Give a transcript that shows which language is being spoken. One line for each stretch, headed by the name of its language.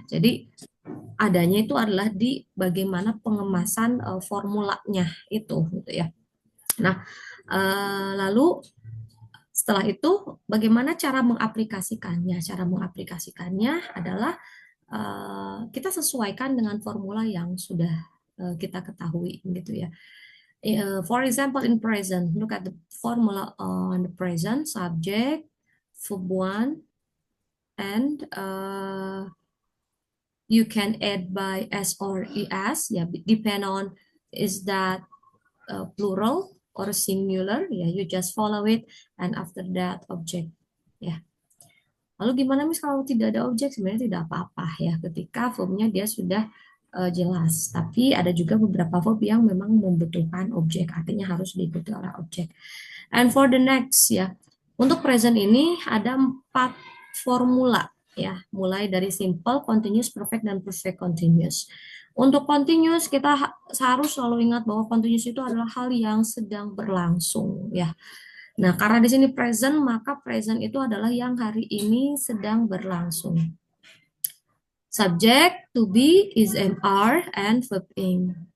Indonesian: Jadi adanya itu adalah di bagaimana pengemasan formulanya itu gitu ya. Nah, lalu setelah itu bagaimana cara mengaplikasikannya? Cara mengaplikasikannya adalah kita sesuaikan dengan formula yang sudah kita ketahui gitu ya.
English: For example, in present, look at the formula on the present: subject, verb one, and you can add by s or es. Ya, depend on is that plural or singular. Ya, you just follow it, and after that object.
Indonesian: Ya. Lalu gimana Miss kalau tidak ada objek? Sebenarnya tidak apa-apa ya, ketika verbnya dia sudah jelas. Tapi ada juga beberapa verb yang memang membutuhkan objek, artinya harus diikuti oleh objek.
English: And for the next
Indonesian: ya, untuk present ini ada 4 formula ya, mulai dari simple, continuous, perfect, dan perfect continuous. Untuk continuous kita harus selalu ingat bahwa continuous itu adalah hal yang sedang berlangsung ya. Nah, karena di sini present, maka present itu adalah yang hari ini sedang berlangsung.
English: Subject to be is MR and verb ing.